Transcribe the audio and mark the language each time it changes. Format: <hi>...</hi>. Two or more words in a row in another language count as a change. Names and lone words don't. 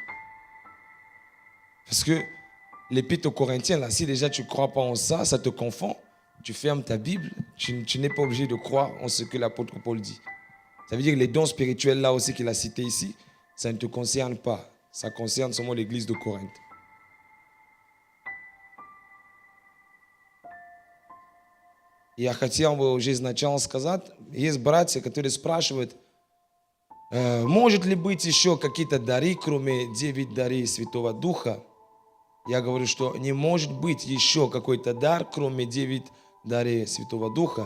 <fr>Parce que l'épître aux Corinthiens, là, si déjà tu ne crois pas en ça, ça te confond. Tu fermes ta Bible, tu n'es pas obligé de croire en ce que l'apôtre Paul dit. Ça veut dire que les dons spirituels là aussi qu'il a cités ici, ça ne te concerne pas. Ça concerne seulement l'église de Corinthe.</fr> <ru>Я хотел бы уже изначально сказать, есть братья, которые спрашивают, может ли быть еще какие-то дары, кроме 9 дарей Святого Духа? Я говорю, что не может быть еще какой-то дар, кроме 9 дарей Святого Духа.</ru>